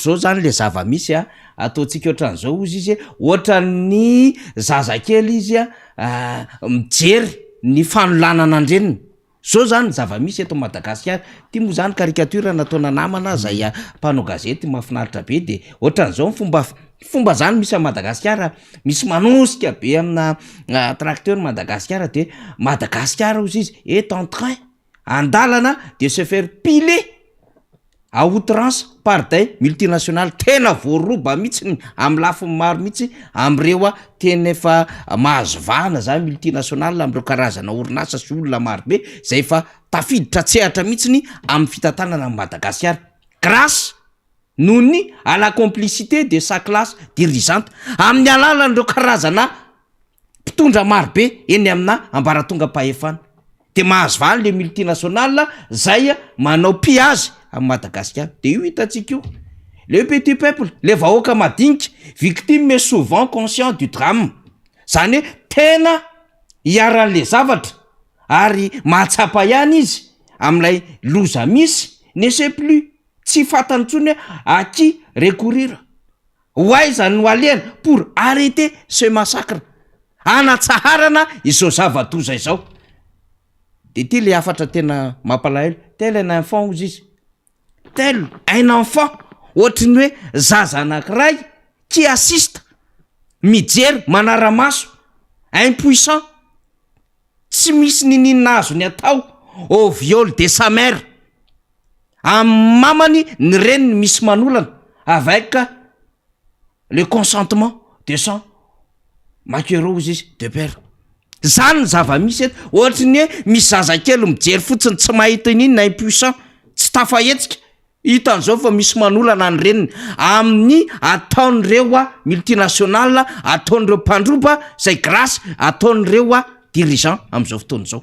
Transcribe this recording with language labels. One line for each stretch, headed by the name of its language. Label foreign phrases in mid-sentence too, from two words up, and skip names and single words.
Malagasy: zao zany le zava-misy ataontsika ohatran'izao izy izy ohatra ny zazakely izy mijery ny fanolanana andreniny zao zany zava-misy eto Madagasikara ty moa zany caricature nataona namana zay mpanao gazety mahafinaritra be de ohatran'izao fomba zany misy a Madagasikara misy manosika be amina tracteur Madagasikara de Madagasikara ozy izy
French: est en train
Malagasy: andalana
French: de se faire piler à outrance par des multinationales
Malagasy: tena voaroba mihitsy amin'ny lafiny maro mihitsy am'ireo a tena efa mahazo vahana zany multinationale am'ireo karazana orinasa sy olona marobe zay efa tafiditra tsehatra mihitsiny amin'ny fitantanana amin'ny Madagasikara grâce nohony
French: à la complicité de sa classe dirigeante
Malagasy: amin'ny alalan'ireo karazana mpitondra marobe eny amina ambaratonga-pahefana de mahazo vahana le multinationale zay manao piazy à Madagascar, de io hitantsika io.
French: Le petit peuple, le
Malagasy: vahoaka madinika,
French: victime mais souvent conscient du drame.
Malagasy: Zany hoe tena hiaran'le zavatra ary mahatsapa ihany izy amin'ilay loza misy,
French: ne sait plus,
Malagasy: tsy fantany intsony
French: à qui recourir.
Malagasy: Hoaiza no alehany
French: pour arrêter ce massacre.
Malagasy: Anatsaharana izao zava-doza izao. De ty le afatra tena mampalahelo,
French: tel un enfant
Malagasy: ozy izy.
French: Tel un enfant,
Malagasy: ohatriny hoe zaza anankiray
French: qui assiste,
Malagasy: mijery manara-maso, impuissant, tsy misy ninina azo ny atao
French: au viol de sa mère.
Malagasy: Amin'ny mamany ny reniny misy manolana
French: avec le consentement de son maquereau
Malagasy: ozy izy
French: de père.
Malagasy: Zany zava-misy eto, ohatriny hoe misy zazakely mijery fotsiny tsy mahita n'inona impuissant, tsy tafahetsika. Hitan'izao fa misy manolana ny reniny amin'ny ataon'ireo multinationale, ataon'ireo mpandroba zay grâce ataon'ireo dirigeant amin'izao fotoan'izao.